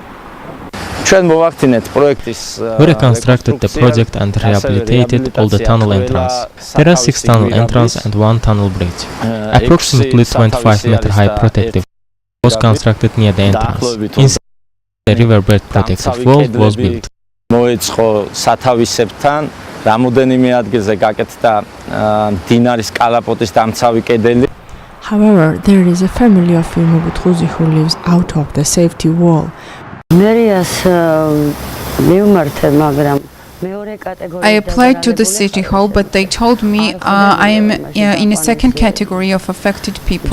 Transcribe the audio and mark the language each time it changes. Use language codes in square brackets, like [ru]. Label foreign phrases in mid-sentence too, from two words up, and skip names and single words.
[en] We reconstructed the project and rehabilitated all the tunnel entrance. There are 6 tunnel entrances and 1 tunnel bridge. Approximately 25-meter high protective wall was constructed near the entrance. Inside, the riverbed protective wall was built. [ka] სათავისებთან რამოდენიმე ადგილზე გაკეთდა მდინარის კალაპოტის დამცავი კედელი. [en] However, there is a family of Irma Buthuzi who lives out of the safety wall. I applied to the city hall, but they told me I am in a second category of affected people.